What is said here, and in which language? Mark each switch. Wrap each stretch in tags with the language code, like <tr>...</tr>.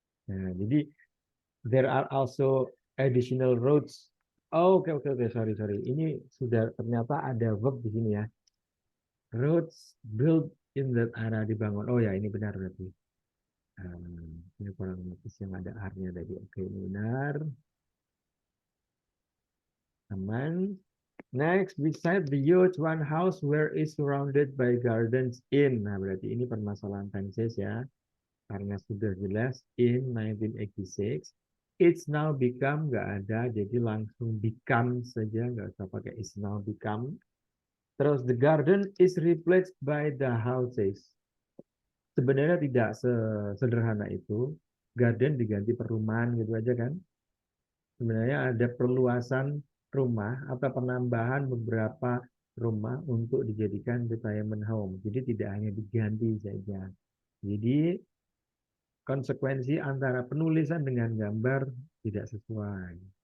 <id>Nah, jadi</id> <en>there are also additional roads.</en> <id>Oh, oke oke oke, sorry sorry. Ini sudah ternyata ada verb di sini ya.</id> <en>Roads built in that area</en> <id>dibangun. Oh ya, ini benar berarti. Ini kurang lebih yang ada R-nya tadi. Oke, ini benar. Aman.</id> <en>Next, beside the huge one house where is surrounded by gardens in.</en> <id>Nah, berarti ini permasalahan tenses ya. Karena sudah jelas in 1986.</id> <en>It's now become</en> <id>nggak ada, jadi langsung become saja, nggak usah pakai</id> <en>is now become. Terus the garden is replaced by the houses.</en> <id>Sebenarnya tidak sesederhana itu. Garden diganti perumahan gitu aja kan. Sebenarnya ada perluasan rumah atau penambahan beberapa rumah untuk dijadikan retirement home. Jadi tidak hanya diganti saja. Jadi konsekuensi antara penulisan dengan gambar tidak sesuai.</id>